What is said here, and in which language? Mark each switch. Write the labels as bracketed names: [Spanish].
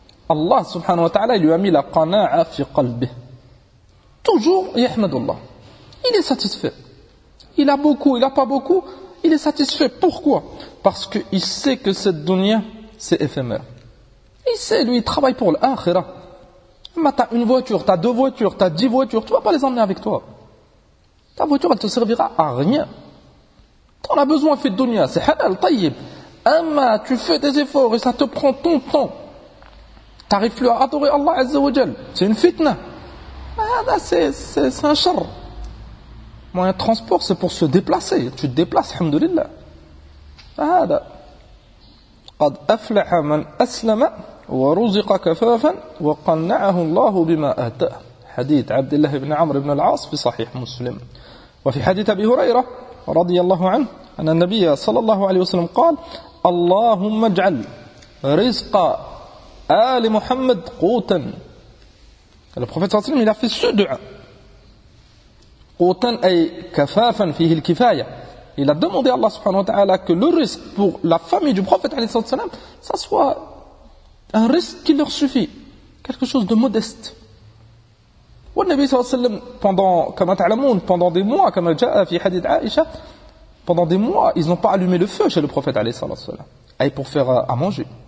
[Arabic] الله سبحانه وتعالى يعمي لا قناعة في قلبه. [French] Toujours [Arabic] يحمد الله. [French] Il est satisfait. Il a beaucoup, il a pas beaucoup, il est satisfait. Pourquoi? Parce qu'il sait que cette dunya, c'est éphémère. Il sait, lui, il travaille pour l'akhira. Mais t'as une voiture, t'as deux voitures, t'as 10 voitures, tu vas pas les emmener avec toi. Ta voiture, elle te servira à rien. T'en as besoin, fait dunya, c'est halal, tayyib. Amma, tu fais des efforts et ça te prend ton temps. T'arrives plus à adorer [Arabic] Allah Azza wa Jal. [French] C'est une fitna. C'est un char. Moyen de transport, c'est pour se déplacer. Tu te déplaces, alhamdulillah. [Arabic] قد أفلح من أسلم ورزق كفافا وقنعه الله بما أتى. حديث عبد الله بن عمرو بن العاص في صحيح مسلم. وفي حديث أبي هريرة رضي الله عنه أن النبي صلى الله عليه وسلم قال: اللهم اجعل رزق آل محمد قوتا. [French] Le prophète [Arabic] صلى الله عليه وسلم [French] il a fait ce dua. [Arabic] قوتا أي كفافا فيه الكفاية. [French] Il a demandé à Allah [Arabic] subhanahu wa ta'ala [French] que le risque pour la famille du prophète alayhi sallam, ça soit un risque qui leur suffit, quelque chose de modeste. Wa nabi sallam pendant des mois, comme [Arabic] al-ja'a fi hadith [French] Aisha, pendant des mois, ils n'ont pas allumé le feu chez le prophète alayhi sallam, pour faire à manger.